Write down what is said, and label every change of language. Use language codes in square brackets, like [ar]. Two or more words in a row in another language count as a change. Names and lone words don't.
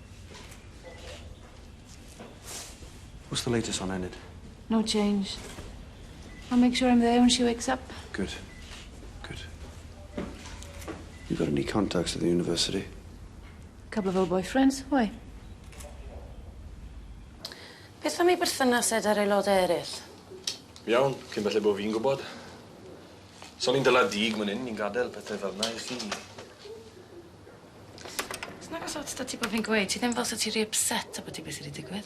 [en] What's the latest on Enid? No change. I'll make sure I'm there when she wakes up. Good. Good. You got any contacts at the university? Couple of old boyfriends. Why? [cy] Beth am I berthynas ar aelodau eraill? Iawn, cyn falle bod fi'n gwybod. So ni'n dala dig man hyn, ni'n gadael pethau fel yna i chi. Snag os ots da ti bod fi'n gweud, ti ddim fel sa ti rhy upset a bod ti beth wedi digwydd.